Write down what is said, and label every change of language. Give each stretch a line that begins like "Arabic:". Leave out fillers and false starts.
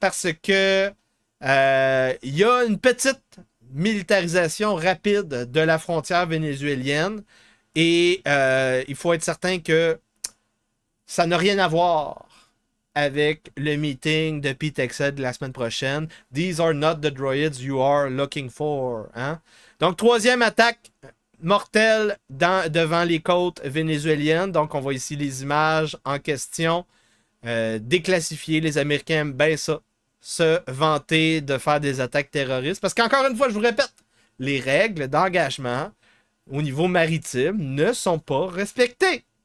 French: Parce que il y a une petite militarisation rapide de la frontière vénézuélienne. Et il faut être certain que ça n'a rien à voir avec le meeting de Pete Hegseth de la semaine prochaine.
English: These are not the droids you are looking for.
French: Hein? Donc, troisième attaque mortelle devant les côtes vénézuéliennes. Donc, on voit ici les images en question déclassifiées. Les Américains aiment bien ça, se vanter de faire des attaques terroristes. Parce qu'encore une fois, je vous répète, les règles d'engagement au niveau maritime ne sont pas respectées.